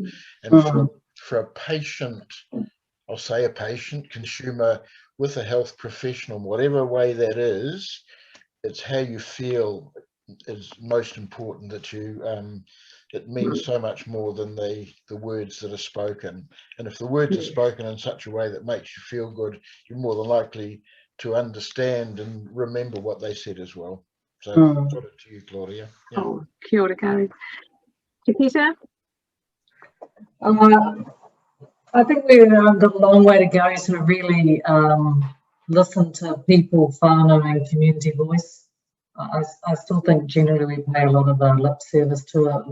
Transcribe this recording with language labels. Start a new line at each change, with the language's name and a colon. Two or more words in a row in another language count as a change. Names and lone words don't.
English: And for a patient, I'll say a patient consumer with a health professional, whatever way that is, it's how you feel is most important, that you it means so much more than the words that are spoken. And if the words are spoken in such a way that makes you feel good, you're more than likely to understand and remember what they said as well. So I'll put it to you, Claudia. Yeah.
Māori: Oh, kia ora,
English: Gary. Chiquita? I think we've got a long way to go to really listen to people, whānau and community voice. I still think generally we pay a lot of lip service to it.